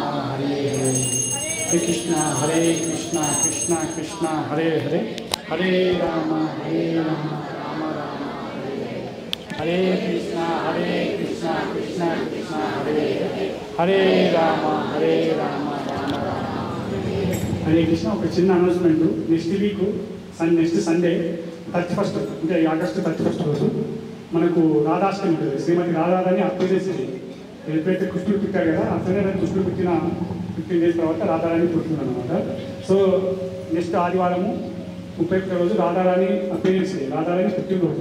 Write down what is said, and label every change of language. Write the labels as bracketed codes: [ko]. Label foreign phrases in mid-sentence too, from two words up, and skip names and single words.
[sa] హరే హరే, హరే కృష్ణ హరే కృష్ణ కృష్ణ కృష్ణ హరే హరే, హరే రామ రామ రామ హరే హరే, హరే కృష్ణ కృష్ణ కృష్ణ హరే హరే రామ రామ రామ హరే కృష్ణ. [te] ఒక చిన్న అనౌన్స్మెంట్, [en] next week next Sunday [te] 31st అంటే ఆగస్టు 31st రోజు మనకు రాధాష్టమి ఉంటుంది. శ్రీమతి రాధారాణి అప్పు ఎప్పుడైతే కృష్ణుడు పుట్టారు కదా, అట్లనే కృష్ణుడు పుట్టిన 15 days తర్వాత రాధారాణి పుట్టింది అనమాట. [en] so next [te] ఆదివారము 31వ రోజు రాధారాణి [en] appearance day, [te] రాధారాణి పుట్టినరోజు.